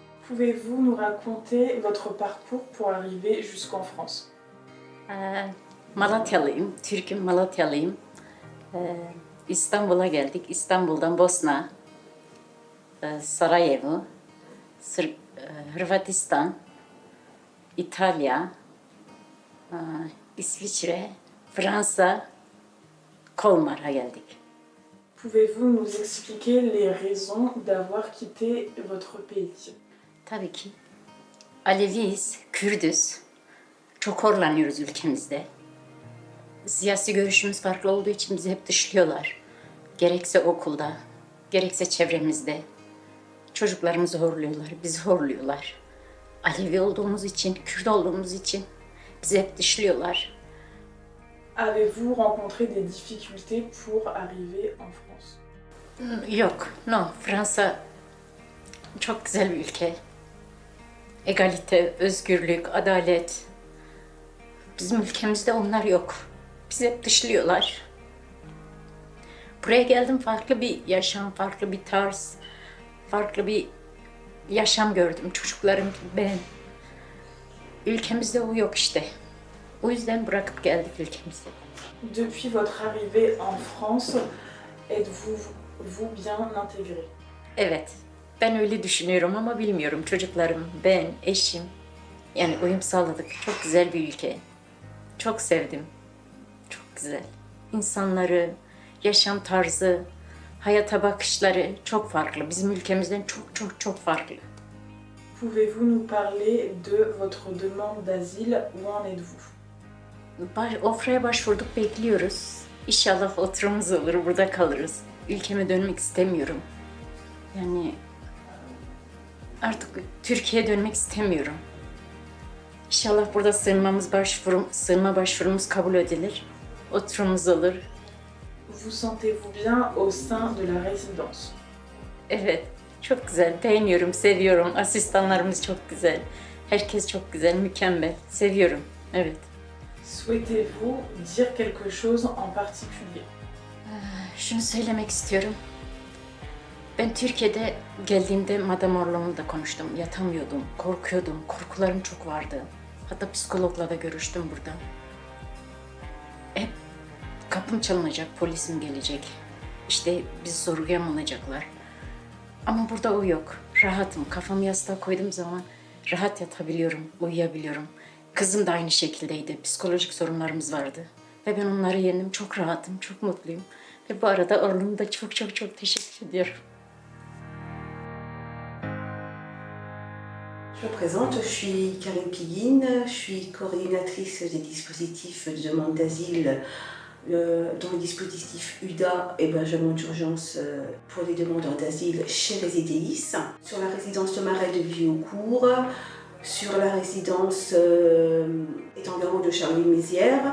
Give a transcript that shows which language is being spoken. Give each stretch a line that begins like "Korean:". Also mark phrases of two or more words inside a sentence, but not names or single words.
French: Pouvez-vous nous raconter votre parcours pour arriver jusqu'en France?
Turkish: Malatyalıyım, Türk'üm, Malatyalıyım. İstanbul'a geldik. İstanbul'dan Bosna, Sarajevo, Hırvatistan, İtalya, İsviçre, Fransa, Kolmar'a geldik.
French: Pouvez-vous nous expliquer les raisons d'avoir quitté votre pays?
Turkish: Tabii ki Aleviyiz, Kürdüz. Çok horlanıyoruz ülkemizde. Siyasi görüşümüz farklı olduğu için bizi hep dışlıyorlar. Gerekse okulda, gerekse çevremizde. Çocuklarımızı horluyorlar, bizi horluyorlar. Alevi olduğumuz için, Kürt olduğumuz için bizi hep dışlıyorlar.
French: Avez-vous rencontré des difficultés pour arriver en France?
Turkish: Yok, no. Fransa çok güzel bir ülke. Egalite, özgürlük, adalet. Bizim ülkemizde onlar yok. Bizi hep dışlıyorlar. Buraya geldim, farklı bir yaşam, farklı bir tarz, farklı bir yaşam gördüm. Çocuklarım, ben. Ülkemizde o yok işte. O yüzden bırakıp geldik ülkemize.
French: Depuis votre arrivée en France, êtes-vous bien intégré?
Turkish: Evet, ben öyle düşünüyorum ama bilmiyorum. Çocuklarım, ben, eşim. Yani uyum sağladık. Çok güzel bir ülke. Çok sevdim. Çok güzel. İnsanları, yaşam tarzı, hayata bakışları çok farklı. Bizim ülkemizden çok farklı.
French: Pouvez-vous nous parler de votre demande d'asile? Où en êtes-vous?
Turkish: Ofra'ya başvurduk, bekliyoruz. İnşallah oturumumuz olur, burada kalırız. Ülkeme dönmek istemiyorum. Yani artık Türkiye'ye dönmek istemiyorum. İnşallah burada sığınma başvurumuz kabul edilir. Oturumumuz olur.
French: Vous sentez-vous bien au sein de la résidence?
Turkish: Evet, çok güzel. Beğeniyorum, seviyorum. Asistanlarımız çok güzel. Herkes çok güzel, mükemmel. Seviyorum, evet.
French: Souhaitez-vous dire quelque chose en particulier?
Turkish: Şunu söylemek istiyorum. Ben Türkiye'de geldiğimde Madame Orlon'la konuştum. Yatamıyordum, korkuyordum. Korkularım çok vardı. Hatta psikologla da görüştüm burada. Hep kapım çalınacak, polisim gelecek. İşte bizi sorguya mı alacaklar? Ama burada o yok. Rahatım. Kafamı yastığa koyduğum zaman rahat yatabiliyorum, uyuyabiliyorum. Kızım da aynı şekildeydi. Psikolojik sorunlarımız vardı. Ve ben onları yendim. Çok rahatım, çok mutluyum. Ve bu arada Orlun'a da çok teşekkür ediyorum.
French: Je me présente, je suis Karine Piguine, je suis coordinatrice des dispositifs de demande d'asile dans le dispositif UDA, hébergement d'urgence pour les demandeurs d'asile chez les EDIS, sur la résidence de Marais de Vieux-au-Court, sur la résidence Étang-Garot de Charleville-Mézières.